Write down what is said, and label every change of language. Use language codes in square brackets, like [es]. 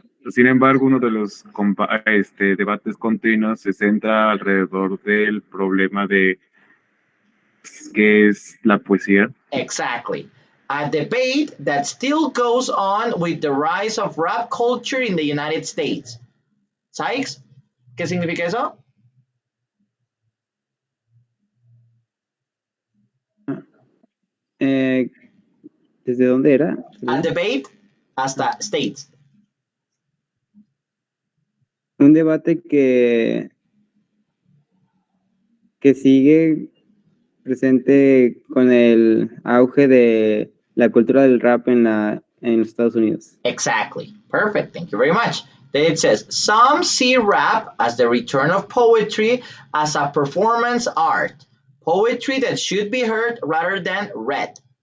[es] Sin embargo, uno de los debates continuos se centra alrededor del problema de qué es la poesía. [en] Exactly. A debate that still goes on with the rise of rap culture in the United States. [es] Sykes, ¿qué significa eso? eh, ¿desde dónde era? [en] A [es] Perdón. [en] debate hasta states. [es] Un debate que sigue presente con el auge de la cultura del rap en los Estados Unidos. [en] Exactly. Perfect. Thank you very much. Then it says some see rap as the return of poetry as a performance art, poetry that should be heard rather than read.